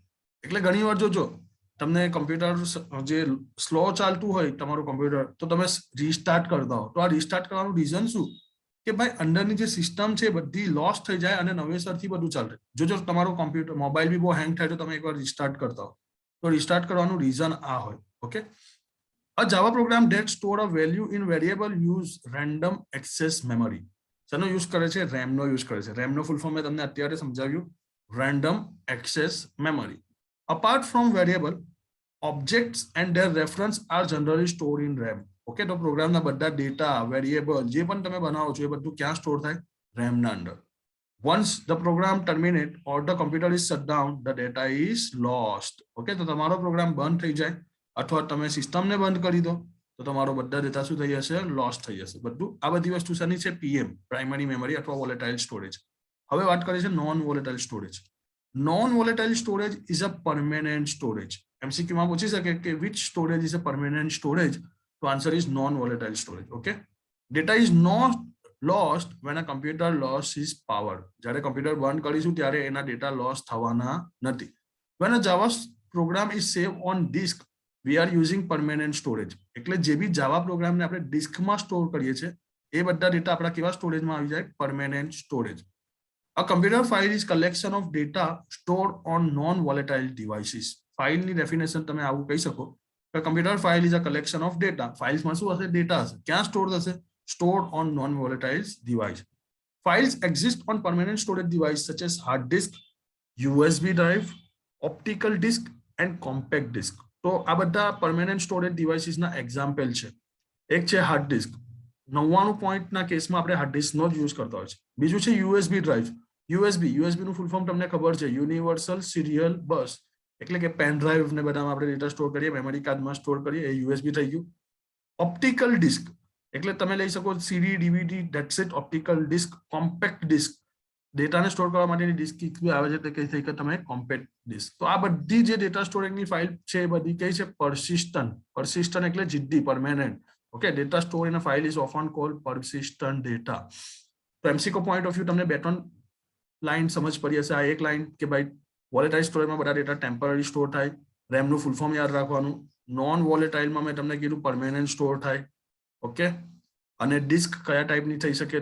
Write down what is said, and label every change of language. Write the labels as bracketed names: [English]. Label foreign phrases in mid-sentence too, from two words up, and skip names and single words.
[Gujarati] એટલે ઘણી વાર જોજો તમને કમ્પ્યુટર જે સ્લો ચાલતું હોય તમારું કમ્પ્યુટર, તો તમે રીસ્ટાર્ટ કરતા હો, તો આ રીસ્ટાર્ટ કરવાનું રીઝન શું? કે ભાઈ અંદરની જે સિસ્ટમ છે બધી લોસ થઈ જાય અને નવેસરથી બધું ચાલે. જો તમારું કોમ્પ્યુટર, મોબાઈલ બી બહુ હેંગ થાય તો તમે એકવાર રીસ્ટાર્ટ કરતા હો, તો રીસ્ટાર્ટ કરવાનું રીઝન આ હોય. ઓકે, [English] a Java program that store a value in variable use random access memory. [Gujarati] શેનો યુઝ કરે છે? રેમનો યુઝ કરે છે. રેમનો [English] full form [Gujarati] મેં તમને અત્યારે સમજાવ્યું, [English] random access memory. Apart from variable, objects and their reference are generally stored in RAM. [Gujarati] ઓકે, તો પ્રોગ્રામના બધા ડેટા, વેરિયેબલ જે પણ તમે બનાવો છો એ બધું ક્યાં સ્ટોર થાય? રેમના અંદર. [English] Once the program terminate or the computer is shut down, the data is lost. [Gujarati] ઓકે, તો તમારો પ્રોગ્રામ બંધ થઈ જાય અથવા તમે સિસ્ટમને બંધ કરી દો તો તમારો બધા ડેટા શું થઈ જશે? લોસ્ટ થઈ જશે બધું. આ બધી વસ્તુ શાની છે? પીએમ, [English] primary memory [Gujarati] અથવા [English] volatile storage. [Gujarati] હવે વાત કરીએ છીએ [English] non volatile storage. non volatile storage is a permanent storage. [Gujarati] એમસીક્યુ માં પૂછી શકે કે [English] which storage is a permanent storage? તો answer is non volatile storage. okay, data is not lost when a computer lost its power. [Gujarati] જ્યારે કમ્પ્યુટર બંધ કરીશું ત્યારે એના ડેટા લોસ થવાના નથી. [English] When a Java program is saved on disk, we are using permanent storage. [Gujarati] એટલે જે બી જાવા પ્રોગ્રામને આપણે ડિસ્કમાં સ્ટોર કરીએ છીએ એ બધા ડેટા આપણા કેવા સ્ટોરેજમાં આવી જાય? [English] permanent storage. A computer file is collection of data stored on non-volatile devices. [Gujarati] ફાઇલની ડેફિનેશન તમે આવું કહી શકો કે [English] computer file is a collection of data. [Gujarati] ફાઇલ્સમાં શું હશે? ડેટા હશે. ક્યાં સ્ટોર થશે? [English] Stored on non-volatile device. Files exist on permanent storage device such as hard disk, USB drive, optical disk and compact disk. [Gujarati] તો આ બધા [English] permanent storage devices [Gujarati] ના example છે. એક છે [English] hard disk. [Gujarati] 99% ના કેસમાં આપણે [English] hard disk [Gujarati] નો જ યુઝ કરતા હોય છે. બીજું છે [English] USB drive. [Gujarati] USB નું [English] full form [Gujarati] તમને ખબર છે? [English] universal serial bus. [Gujarati] એટલે કે [English] pen drive [Gujarati] ને બધામાં આપણે ડેટા સ્ટોર કરીએ, મેમરી કાર્ડમાં સ્ટોર કરીએ, એ USB થઈ ગયું. [English] optical disk [Gujarati] એટલે તમે લઈ શકો સીડી, ડીવીડી, [English] that's it. optical disk. compact disk [Gujarati] ડેટાને સ્ટોર કરવા માટેની ડિસ્ક બી આવે છે, તે કઈ થઈ કે તમે [English] compact disk. [Gujarati] તો આ બધી જે ડેટા સ્ટોરેજની ફાઇલ છે એ બધી કઈ છે? [English] persistent [Gujarati] એટલે જિદ્દી, [English] permanent. okay, data store in a file is often called persistent data. [Gujarati] તો [English] MCQ point of view [Gujarati] તમને 2-3 લાઈન સમજ પડી હશે. આ એક લાઈન કે ભાઈ વોલેટાઇલ સ્ટોરેજમાં બધા ડેટા ટેમ્પરરી સ્ટોર થાય. રેમનું [English] full form [Gujarati] યાદ રાખવાનું. નોન વોલેટાઇલમાં મેં તમને કીધું પરમેનન્ટ સ્ટોર થાય. ઓકે, અને ડિસ્ક કયા ટાઈપની થઈ શકે?